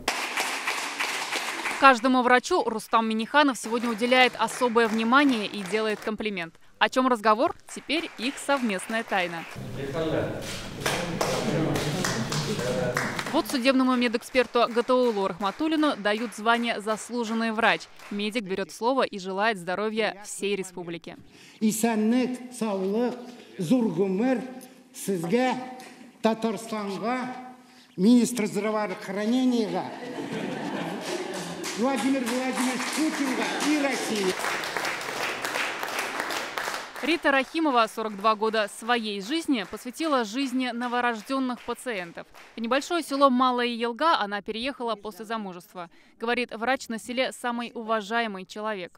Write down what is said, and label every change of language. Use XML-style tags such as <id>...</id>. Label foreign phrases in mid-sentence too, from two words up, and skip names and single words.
<ru>Каждому врачу Рустам Минниханов сегодня уделяет особое внимание и делает комплимент. О чем разговор? Теперь их совместная тайна. Вот судебному медэксперту Гатауллу Рахматуллину дают звание «Заслуженный врач». Медик берет слово и желает здоровья всей республике.</ru> <tt>Исәнлек, саулык, зур гомер сезгә, Татарстанга,</tt> <ru>министр здравоохранения Владимир Владимирович Путинга и России. Рита Рахимова 42 года своей жизни посвятила жизни новорожденных пациентов. В небольшое село Малая Елга она переехала после замужества. Говорит, врач на селе самый уважаемый человек.</ru>